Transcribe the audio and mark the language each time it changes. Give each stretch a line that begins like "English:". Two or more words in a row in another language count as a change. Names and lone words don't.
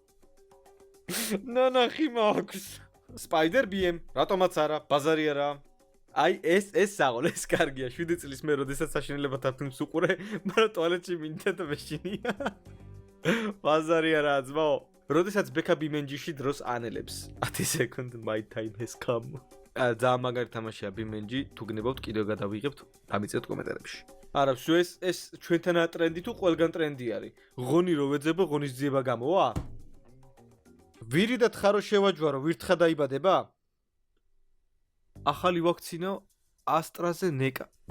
Georgian: ნანახი მაქვს. სპაიდერ BM, რატომაც არა, ბაზარი არა. აი ეს საღოლ, ეს კარგია. 7 წლის მე როდესაც საშინელებათა ფილმს უყურე, მაგრამ ტუალეტში მინდა და მეშინია. ბაზარი არა ძმაო. როდესაც ბექა ბიმენჯიში დროს ანელებს.
English: 10 second my time has come.
Georgian: ძალიან მაგარი თამაშია BeamNG, თუ გნებავთ კიდევ გადავიღებთ, დამიწევთ კომენტარებში. არა, შუ ეს ჩვენთანაა ტრენდი თუ ყველგან ტრენდი არის. ღონი რო ვეძებო, ღონისძიება გამოვა? ვირიდად ხარო შევაჯვარო, ვირთხა დაიბადება? ახალი ვაქცინა AstraZeneca.